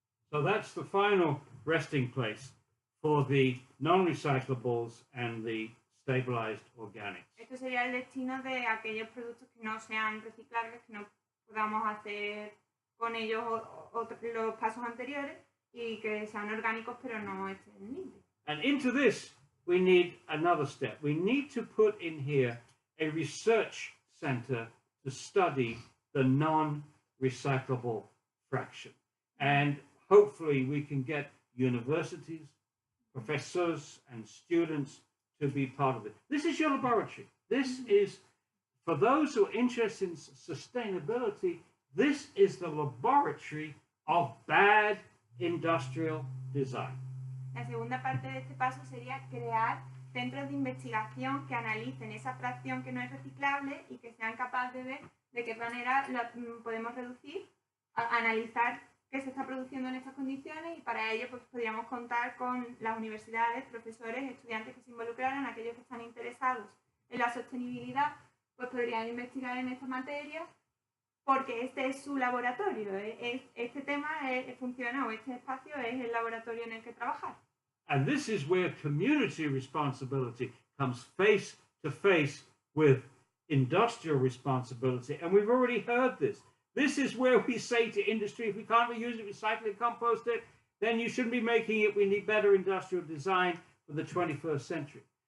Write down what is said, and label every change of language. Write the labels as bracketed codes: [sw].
[en] So that's the final resting place for the non-recyclables and the stabilized organics. [es] Esto sería el destino de aquellos productos que no sean reciclables, que no podamos hacer con ellos los pasos anteriores y que sean orgánicos pero no estén libres. [en] And into this, we need another step. We need to put in here a research center to study the non-recyclable fraction. And hopefully we can get universities, professors, and students to be part of it. This is your laboratory. This is, for those who are interested in sustainability, this is the laboratory of bad industrial design. [es] La segunda parte de este paso sería crear centros de investigación que analicen esa fracción que no es reciclable y que sean capaces de ver de qué manera la podemos reducir, analizar qué se está produciendo en estas condiciones, y para ello pues podríamos contar con las universidades, profesores, estudiantes que se involucraran, aquellos que están interesados en la sostenibilidad, pues podrían investigar en esta materia, porque este es su laboratorio, este tema funciona, o este espacio es el laboratorio en el que trabajar. [en] And this is where community responsibility comes face to face with industrial responsibility. And we've already heard this. This is where we say to industry, if we can't reuse it, recycle it, compost it, then you shouldn't be making it. We need better industrial design for the 21st century.